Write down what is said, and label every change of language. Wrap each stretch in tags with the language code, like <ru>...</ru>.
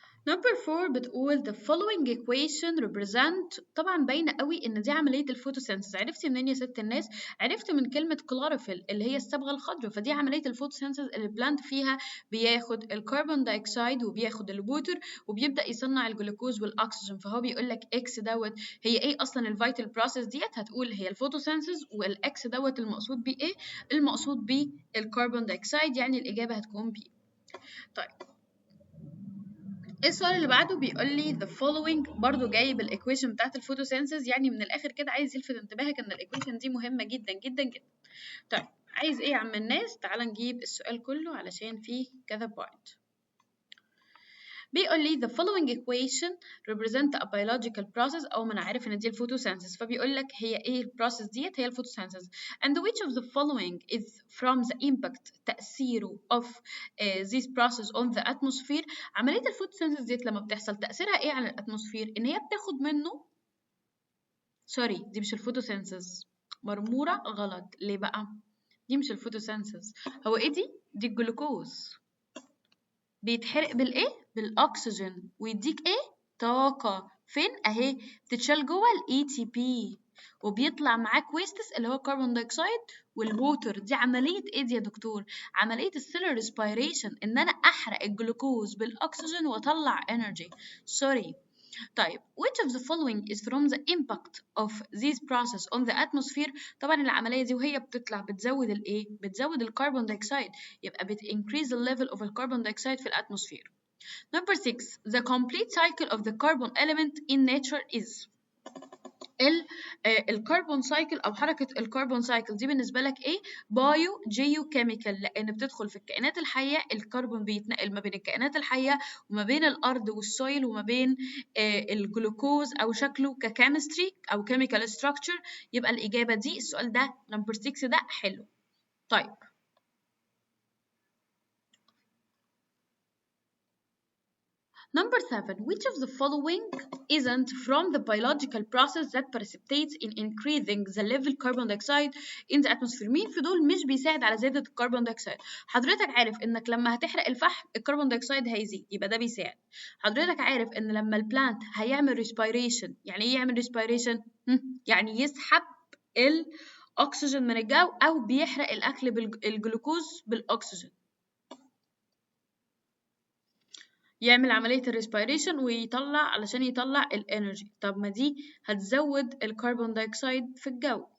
<en>Number 4 بتقول the following equation represent.</en> <ar>طبعا باينة قوي ان دي عملية الفوتوسينثيز. عرفتي منين يا ست الناس؟ عرفت من كلمة كلوروفيل اللي هي الصبغة الخضراء، فدي عملية الفوتوسينثيز اللي البلانت فيها بياخد الكربون دايوكسيد وبياخد الووتر وبيبدأ يصنع الجلوكوز والأكسجين. فهو بيقول لك اكس دوت هي ايه اصلا الفيتال بروسيس ديت؟ هتقول هي الفوتوسينثيز، والاكس دوت المقصود بيه ايه؟ المقصود بيه الكربون دايوكسيد، يعني الإجابة هتكون بي. طيب السؤال اللي بعده بيقول لي</ar> <en>the following،</en> <ar>برضو جايب الايكويشن بتاعت الفوتوسينثيز، يعني من الاخر كده عايز يلفت انتباهك ان الايكويشن دي مهمه جدا جدا جدا. طيب عايز ايه يا عم الناس؟ تعال نجيب السؤال كله علشان فيه كذا بوينت. بيقول لي</ar> <en>the following equation represent a biological process،</en> <ar>أو ما أنا عارف إن دي الفوتوسينثيز، فبيقول لك هي إيه البروسيس ديت؟ هي الفوتوسينثيز.</ar> <en>and which of the following is from the impact</en> <ar>تأثيره</ar> <en>of this process on the atmosphere.</en> <ar>عملية الفوتوسينثيز ديت لما بتحصل تأثيرها إيه على الأتموسفير؟ إن هي بتاخد منه سوري دي مش الفوتوسينثيز، مرمورة غلط. ليه بقى؟ دي مش الفوتوسينثيز. هو إيه دي؟ دي الجلوكوز. بيتحرق بالايه؟ بالاكسجين، ويديك ايه؟ طاقه. فين؟ اهي بتتشال جوه الاي تي بي، وبيطلع معاك ويستس اللي هو كربون دايوكسيد والووتر. دي عمليه ايه دي يا دكتور؟ عمليه السيلر ريسبيريشن، ان انا احرق الجلوكوز بالاكسجين واطلع انرجي. سوري.</ar> <en>طيب which of the following is from the impact of this process on the atmosphere.</en> <ar>طبعا العملية دي وهي بتطلع بتزود الايه؟ بتزود الكربون دايوكسيد، يبقى</ar> <en>increase the level of</en> <ar>الكربون دايوكسيد في الاتموسفير.</ar> <en>Number 6 the complete cycle of the carbon element in nature is.</en> <ar>الكربون سايكل او حركه الكربون سايكل دي بالنسبه لك ايه؟ بايو جيو كيميكال، لان بتدخل في الكائنات الحيه. الكربون بيتنقل ما بين الكائنات الحيه وما بين الارض والسويل وما بين الجلوكوز او شكله ككيمستري او كيميكال ستراكشر. يبقى الاجابه دي السؤال ده نمبر 6 ده حلو.</ar> <en>طيب Number 7 which of the following isn't from the biological process that precipitates in increasing the level carbon dioxide in the atmosphere.</en> <ar>مين في دول مش بيساعد على زيادة الكربون دايوكسيد؟ حضرتك عارف انك لما هتحرق الفحم الكربون دايوكسيد هيزيد، يبقى ده بيساعد. حضرتك عارف ان لما البلانت هيعمل ريسبيريشن، يعني ايه يعمل ريسبيريشن؟ يعني يسحب الاكسجين من الجو، او بيحرق الاكل بالجلوكوز بالاكسجين، يعمل عملية الريسبيريشن ويطلع علشان يطلع الانرجي. طب ما دي هتزود الكربون دايوكسيد في الجو.</ar>